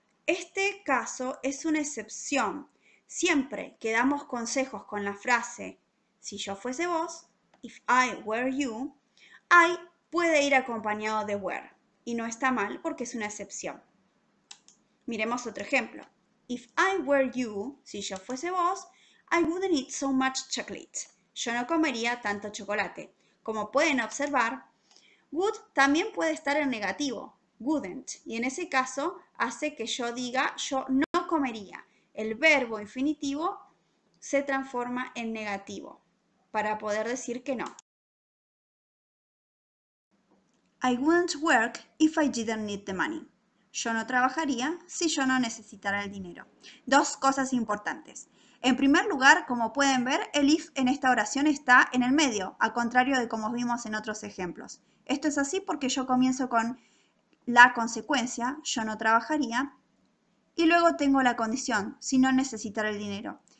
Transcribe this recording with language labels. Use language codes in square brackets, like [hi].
[es] Este caso es una excepción. Siempre que damos consejos con la frase si yo fuese vos, [en] if I were you, [es] I puede ir acompañado de were. Y no está mal porque es una excepción. Miremos otro ejemplo. [en] If I were you, [es] si yo fuese vos, [en] I wouldn't eat so much chocolate. [es] Yo no comería tanto chocolate. Como pueden observar, would también puede estar en negativo, wouldn't, y en ese caso hace que yo diga yo no comería. El verbo infinitivo se transforma en negativo para poder decir que no. [en] I wouldn't work if I didn't need the money. [es] Yo no trabajaría si yo no necesitara el dinero. Dos cosas importantes. En primer lugar, como pueden ver, el if en esta oración está en el medio, a contrario de como vimos en otros ejemplos. Esto es así porque yo comienzo con la consecuencia, yo no trabajaría, y luego tengo la condición, si no necesitara el dinero.